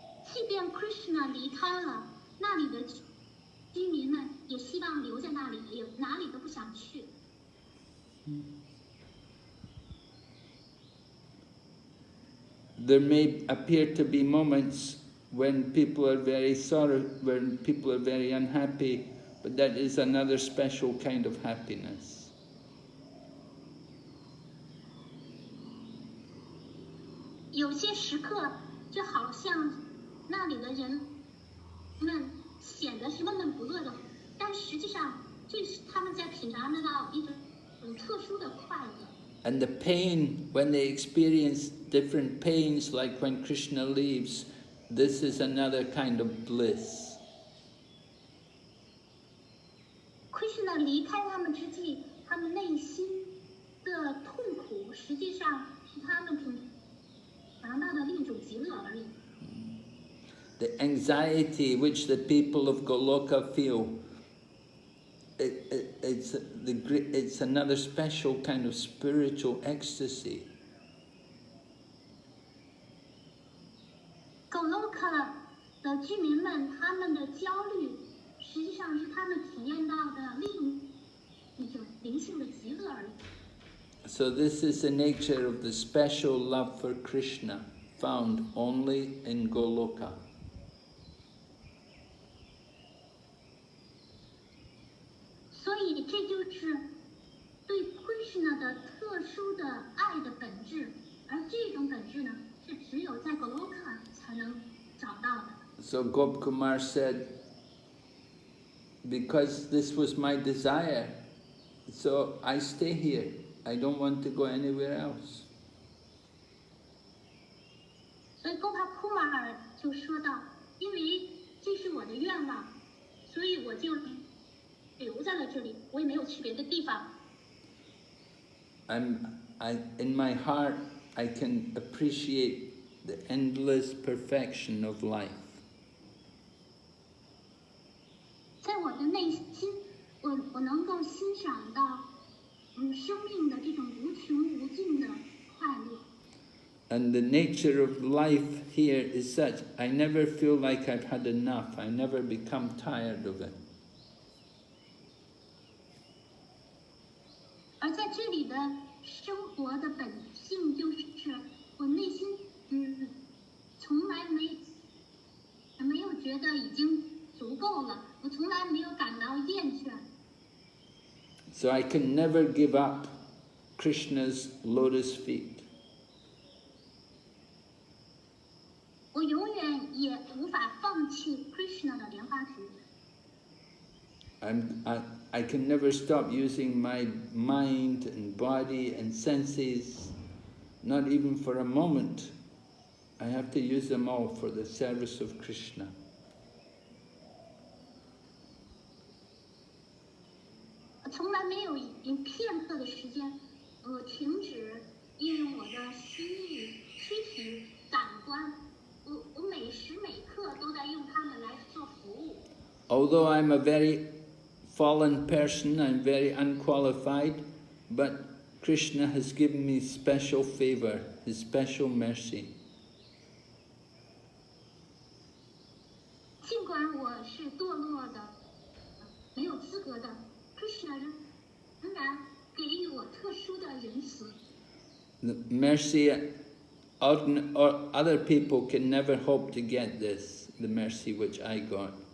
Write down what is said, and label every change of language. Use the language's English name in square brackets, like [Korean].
[Chinese] 即便 Krishna 离开了，那里的居民们也希望留在那里，哪里都不想去。 [English] There may appear to be moments when people are very when people are very unhappy, but that is another special kind of happiness. [Chinese] 有些时刻就好像那里的人们显得是闷闷不乐的，但实际上这是他们在品尝得到一种特殊的快乐。 [English] And the pain, when they experience different pains, like when Krishna leaves, this is another kind of bliss. [Chinese] Krishna 离开他们之际，他们内心的痛苦，实际上是他们品尝到的另一种极乐而已。 [English] The anxiety which the people of Goloka feel, it's another special kind of spiritual ecstasy. [Chinese] Goloka 的居民们，他们的焦虑，实际上是他们体验到的另一种灵性的极乐而已。 [English] So this is the nature of the special love for Krishna, found only in Goloka. [Chinese] 所以这就是对 Krishna 的特殊的爱的本质，而这种本质呢，是只有在 Goloka 才能找到的。 [English] So Gopkumar said, because this was my desire, so I stay here. I don't want to go anywhere else. [Chinese] 所以 Gopkumar 就说到，因为这是我的愿望，所以我就留在了这里，我也没有去别的地方。 [English] In my heart, I can appreciate the endless perfection of life. [Chinese] 在我的内心，我能够欣赏到，生命的这种无穷无尽的快乐。 [English] And the nature of life here is such, I never feel like I've had enough. I never become tired of it. [Chinese] 而在这里的生活的本性就是，我内心从来没有觉得已经足够了，我从来没有感到厌倦。 [English] So I can never give up Krishna's lotus feet. [Chinese] 我永远也无法放弃 Krishna 的莲花指。 [English] I can never stop using my mind and body and senses, not even for a moment. I have to use them all for the service of Krishna. [Chinese] 从来没有片刻的时间，停止运用我的心意、躯体、感官，我每时每刻都在用它们来做服务。 [English] Although I'm a very fallen person, I'm very unqualified, but Krishna has given me special favor, His special mercy. [Chinese] 尽管我是堕落的、没有资格的 ，Krishna 仍然给予我特殊的仁慈。 [English] The mercy, or other people can never hope to get this, the mercy which I got.